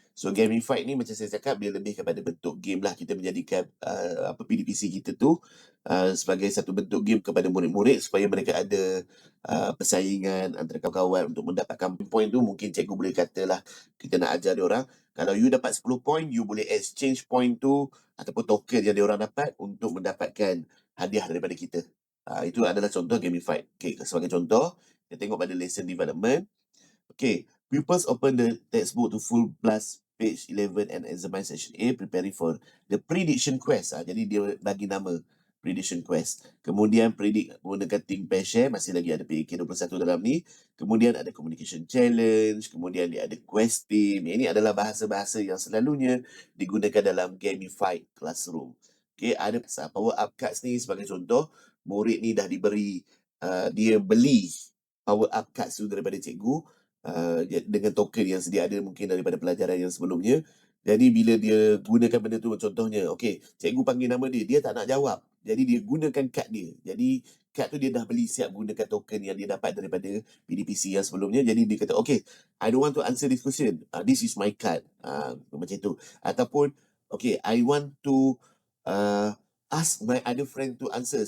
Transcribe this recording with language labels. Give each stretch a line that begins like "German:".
Malay: So gamified ni macam saya cakap, dia lebih kepada bentuk game lah. Kita menjadikan PDPC kita tu sebagai satu bentuk game kepada murid-murid supaya mereka ada persaingan antara kawan-kawan untuk mendapatkan point tu. Mungkin cikgu boleh katalah kita nak ajar dia orang, kalau you dapat 10 point, you boleh exchange point tu ataupun token yang dia orang dapat untuk mendapatkan hadiah daripada kita. Itu adalah contoh gamified. Okay, sebagai contoh, kita tengok pada lesson development.
English: Okay, pupils open the textbook to full plus page 11 and examine section A, preparing for the prediction quest.
Malay: Jadi dia bagi nama prediction quest. Kemudian predict menggunakan think, pair, share, masih lagi ada PAK21 dalam ni. Kemudian ada communication challenge, kemudian dia ada quest team. Ini adalah bahasa-bahasa yang selalunya digunakan dalam gamified classroom. Okay, ada power up cards ni sebagai contoh. Murid ni dah diberi, dia beli power up cards tu daripada cikgu, dengan token yang sedia ada mungkin daripada pelajaran yang sebelumnya. Jadi bila dia gunakan benda tu, contohnya, okey, cikgu panggil nama dia, dia tak nak jawab. Jadi dia gunakan kad dia. Jadi kad tu dia dah beli siap gunakan token yang dia dapat daripada PDPC yang sebelumnya. Jadi dia kata,
English: okay, I don't want to answer this question. This is my card.
Malay: Macam tu.
English: Ataupun, okay, I want to ask my other friend to answer.